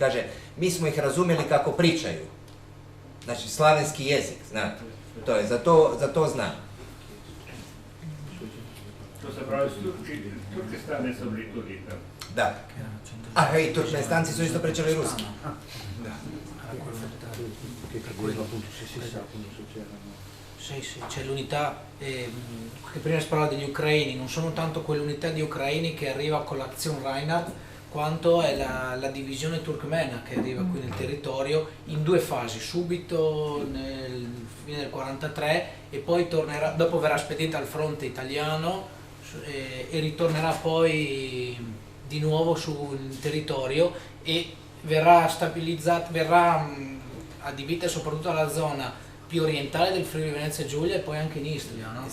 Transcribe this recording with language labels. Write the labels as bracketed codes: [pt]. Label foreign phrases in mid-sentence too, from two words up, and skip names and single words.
[hr] Kaže, mi smo ih razumjeli kako pričaju. Znači, slavenski jezik, znate. To je, za to znam. To se pravi, turke strane su bili [sl] tudi tam. [hr] Da. A, i turkmenistanci su isto pričali ruski. [it] Sì, c'è l'unità che prima si parlava degli ucraini, non sono tanto quell'unità di ucraini che arriva con l'azione Reinhardt, quanto è la divisione turkmena che arriva qui nel territorio in due fasi, subito nel fine del 43 e poi tornerà, dopo verrà spedita al fronte italiano e ritornerà poi di nuovo sul territorio e verrà stabilizzata, verrà adibita soprattutto alla zona più orientale del Friuli Venezia Giulia e poi anche in Istria, no?